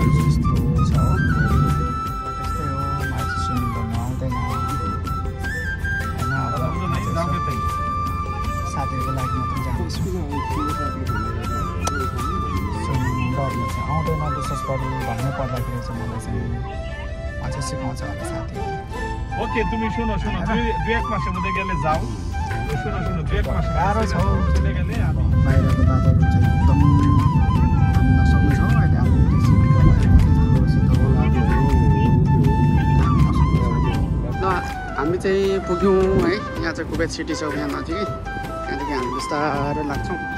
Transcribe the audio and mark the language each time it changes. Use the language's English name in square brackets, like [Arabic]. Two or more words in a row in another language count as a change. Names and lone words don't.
[Nepali] साथीहरूको लागि मात्रै जान्छु डरले चाहिँ आउँदैन विशेष गरी भन्नै पर्दाखेरि चाहिँ मलाई चाहिँ अझै सिकाउँछ होला साथी। [Bangla] ओके তুমি শোনো তুমি 2-1 মাসের মধ্যে গেলে যাও। শোনো 2-1 মাস [Nepali] गाह्रो छ चले गले अब बाहिरको बाटोहरू चाहिँ एकदम नसक्ने छ अहिले। अब हामी चाहिँ पुग्यौँ है। यहाँ चाहिँ कुबेत सिटी छ यहाँ नजिकै। त्यहाँदेखि हामी बिस्तारै लाग्छौँ।